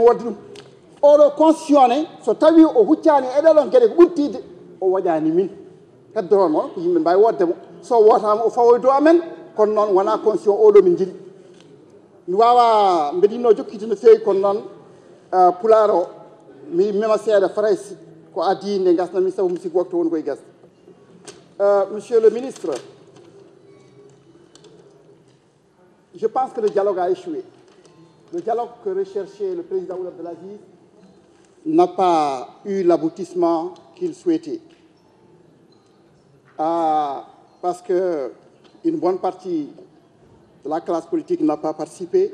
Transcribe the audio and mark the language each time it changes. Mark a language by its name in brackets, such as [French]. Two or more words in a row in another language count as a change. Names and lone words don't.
[Fula] wodde ɗum oɗo constitution ne so tawi o huccani e ɗeɗon gueɗe ko ɓurtide o waɗani min heddoro noon ko yimɓe mbawi woddemo so wotama o fawoye dow amen kono noon wona constitution oɗo min jiiɗi mi wawa mbeɗa yinno jokkide no fewi kono noon pulaar o mi mema seeɗa fraysi ko adi nde gasnami sabu mi sikki waktu woni koye gasde [French] monsieur le ministre je pense que le dialogue a échoué. Le dialogue que recherchait le président Ould Abdelaziz n'a pas eu l'aboutissement qu'il souhaitait. Parce qu'une bonne partie de la classe politique n'a pas participé.